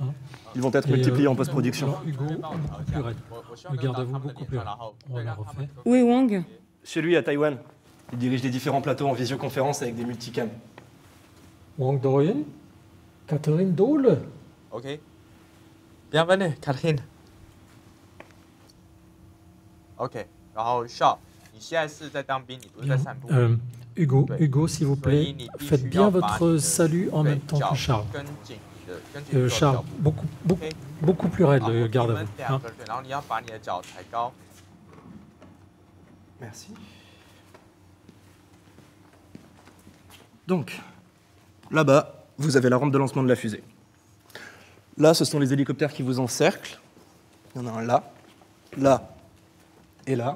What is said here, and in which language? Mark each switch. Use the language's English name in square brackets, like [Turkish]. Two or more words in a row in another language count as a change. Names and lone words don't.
[French] Ils vont être multipliés en post-production. Alors, Hugo, beaucoup plus raide. Le garde à vous beaucoup plus raide. On la refait. Où est Wang? Chez lui, à Taïwan, il dirige les différents plateaux en visioconférence avec des multicams. Wang Dorian, Catherine Dole. OK. Bienvenue, Catherine. OK. [Chinese] 然后 Shaw, 你现在是在当兵，你不是在散步。 [French] Hugo, s'il vous plaît, faites bien votre salut en même temps que Charles. Charles, beaucoup plus raide, le garde à vous. Hein. [Chinese] 然后你要把你的脚抬高。 [French] Merci. Donc, là-bas, vous avez la rampe de lancement de la fusée. Là, ce sont les hélicoptères qui vous encerclent. Il y en a un là, là et là.